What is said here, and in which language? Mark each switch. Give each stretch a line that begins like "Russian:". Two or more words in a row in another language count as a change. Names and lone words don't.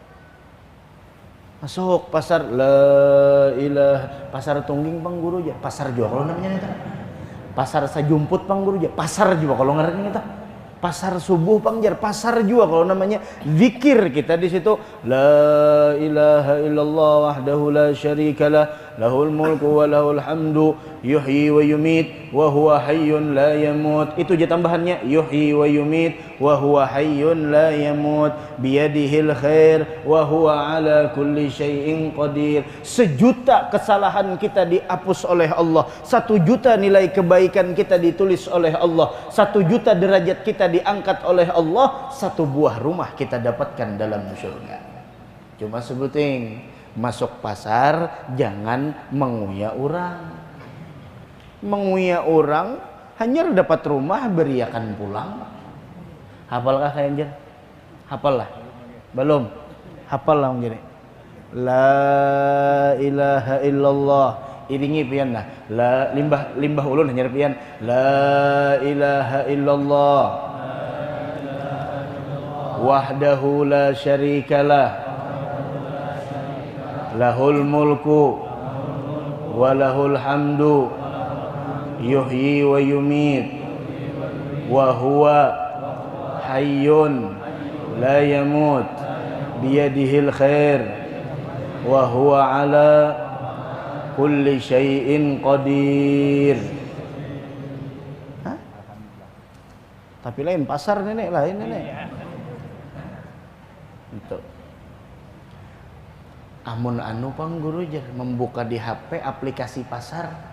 Banjar: Masuk pasar,
Arabic: لا إله,
Banjar: pasar tungging pang guru aja, pasar juga kalau namanya itu. Pasar sajumput pang guru aja, pasar juga kalau ngarepnya itu. Pasar subuh pangjar, pasar juga kalau namanya. Zikir kita di situ,
Arabic: لا إله إلا الله وحده لا شريك له له الملك وله الحمد يحيي ويميت وهو حي لا يموت.
Banjar: Itu aja tambahannya,
Arabic: يحيي ويميت وهو حي لا يموت بيده الخير وهو على كل شيء قدير.
Banjar: 1 juta kesalahan kita dihapus oleh Allah, 1 juta nilai kebaikan kita ditulis oleh Allah, 1 juta derajat kita diangkat oleh Allah, 1 buah rumah kita dapatkan dalam surga. Cuma sebuting masuk pasar jangan menguya orang. Menguya orang hanya dapat rumah beriakan pulang. Hafalkah kalian jen? Hafal lah? Belum? Hafal lah gini.
Arabic: لا إله إلا الله.
Banjar: Iringi pian lah. La limbah ulun hanya pian.
Arabic: لا إله إلا الله. وحده لا شريك له. له الملك وله الحمد يحيي ويميت وهو حي لا يموت بيده الخير وهو على كل شيء قدير. Hah?
Banjar: Tapi lain pasar nenek, lain nenek. Itu amun anu pangguru jer membuka di HP aplikasi pasar.